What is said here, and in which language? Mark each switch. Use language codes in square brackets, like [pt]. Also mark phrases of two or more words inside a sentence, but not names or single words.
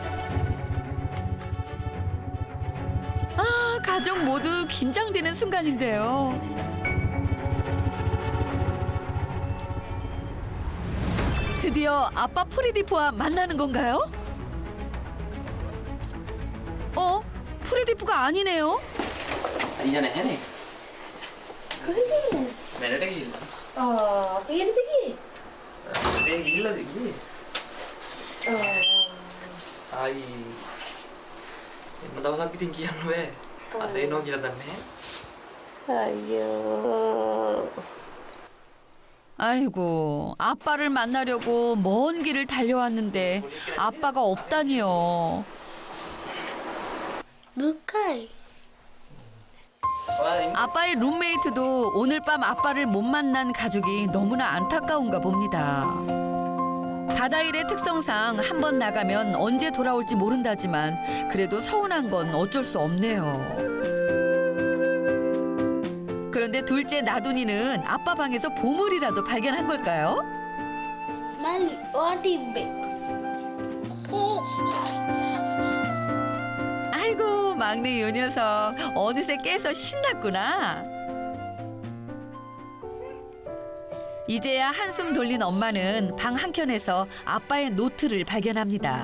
[ko] 아, 가족 모두 긴장되는 순간인데요. 드디어 아빠 프리디프와 만나는 건가요? 프리디프가 아니네요. [si] අයියා නැහැනේ. කොහෙද? මැලට ගිහිල්ලා. කීයටද ගියේ? දැන් ගිහිල්ලාද ගියේ? ආයි එන්න දවසක් ඉතින් කියන්න බෑ. අද එනවා කියලා දන්නේ නැහැ. අයියෝ. [ko] 아이고, 아빠를 만나려고 먼 길을 달려왔는데 아빠가 없다니요. Bukai. 아빠의 룸메이트도 오늘 밤 아빠를 못 만난 가족이 너무나 안타까운가 봅니다. 바다일의 특성상 한 번 나가면 언제 돌아올지 모른다지만 그래도 서운한 건 어쩔 수 없네요. 그런데 둘째 나둔이는 아빠 방에서 보물이라도 발견한 걸까요? [en] Mali, what is [ko] 아이고, 막내 요 녀석 어느새 깨서 신났구나. 이제야 한숨 돌린 엄마는 방 한켠에서 아빠의 노트를 발견합니다.